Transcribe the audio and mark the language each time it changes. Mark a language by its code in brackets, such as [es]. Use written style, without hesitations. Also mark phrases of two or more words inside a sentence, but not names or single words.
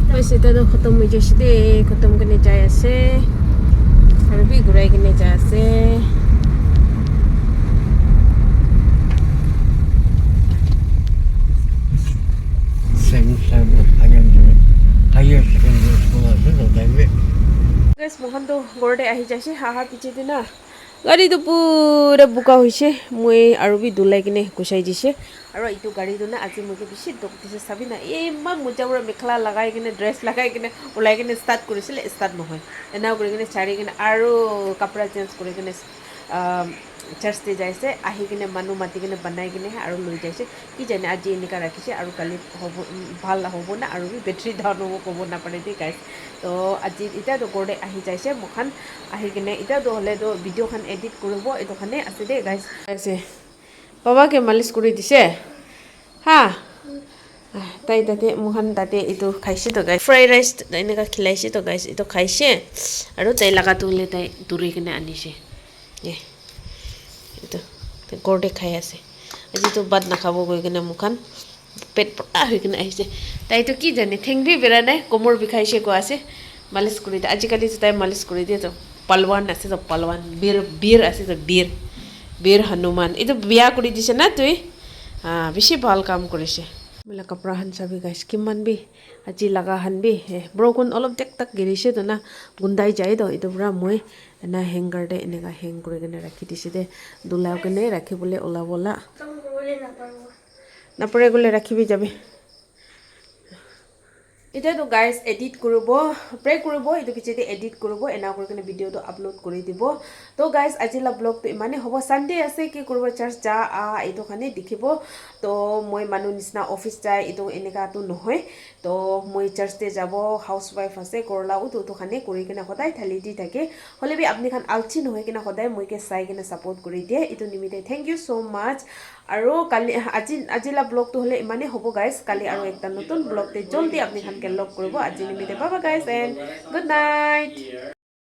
[nag] এটা তো খতম হৈ গৈছে দেই খতম কিনে যাই আছে আৰু বি ঘূৰাই কিনে যাই আছে guys mohan to gorde ahi jaise ha piche de na gari to pura buka hoise moi aru bi dulai kine kusai dise aru itu gari to na aji moi ke bishi dok dise sabi na imman moja pura mekhla lagai kine dress lagai kine ulai kine start korisile start nohoy ena kori kine chari kine aru kapra change kori kine church te jaise ahi kine manu mati kine banai kine aru loi jaise ki jane aji enika rakhise aru kali hobo bhal hobo na aru bi battery down hobo kobo na pare de guys to aji ita to gorde ahi jaise mokhan ahi kine ita to hole to video khan edit koribo eto khane ase de guys ase baba ke malish kori dise ha tai tate mokhan tate itu khaise to guys [en] fried rice [nag] enika khilaise to guys ito khaise aru tai laga to le tai duri kine anise ye ito gorde khai ase aji to bad na khabo goi kine mokhan pet pura hoi kine ahise tai to ki jane thengri bera nai komor bikhaise ko ase malish kori de ajikali to tai malish kori de to palwan ase to palwan bir ase to bir hanuman ito biya kori dise na tui ha bishi bhal kam korise mila kapra han sabi guys kiman bi aji laga han bi broken olop tek tak girise to na gundai jai do ito pura moi na hanger de enega hang kori kene rakhi dise de dulao kene rakhi bole ola bola na pore gole rakhibi jabe এটা তো গাইস এডিট কৰিব প্ৰে কৰিব এটো পিছতে এডিট কৰিব এনা কৰি কিনে ভিডিওটো আপলোড কৰি দিব তো গাইস আজিলা ব্লগটো ইমানে হ'ব সানডে আছে কি কৰিব চাৰ্চ যা এটো খানে দেখিব তো মই মানু নিছনা অফিস যায় এটো এনেকাটো নহয় তো মই চাৰ্চতে যাব হাউসৱাইফ আছে কৰলাও তো খানে কৰি কিনে সদায় থালি দি থাকে হলে বি আপনি খান আলচি নহয় কিনা সদায় মইকে চাই কিনে সাপোর্ট কৰি দিয়ে এটো নিমিতে [en] thank you so much [nag] আৰু কালি আজিলা ব্লগটো হলে ইমানে হ'ব গাইস কালি আৰু একটা নতুন ব্লগতে জলদি আপনি খান কে লগ কৰিব আজি নিমিতে বাবা [en] guys and good night